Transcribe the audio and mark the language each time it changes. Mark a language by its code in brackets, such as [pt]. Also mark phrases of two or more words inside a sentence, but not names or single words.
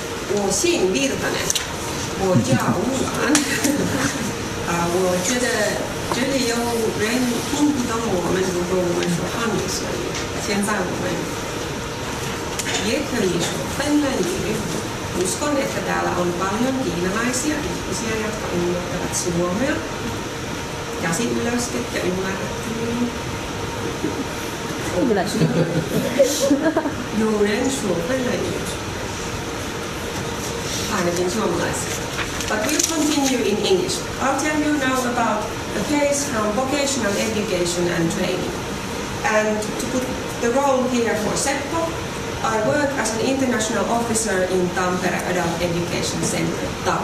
[zh] 我姓 Virtanen， 我叫乌兰。我觉得这里有人听不懂我们，如果我们说汉语，所以现在我们也可以说芬兰语。 [fi] Uskon, että täällä on paljon kiinalaisia ihmisiä, jotka ymmärtävät suomea. Käsi ylös, ketkä ymmärrätte minua. Joiden suomalaiset. Ainakin suomalaiset. [en] But we'll continue in English. I'll tell you now about a case from vocational education and training. And to put the role here for Seppo, I work as an international officer in Tampere Adult Education Center, TAC.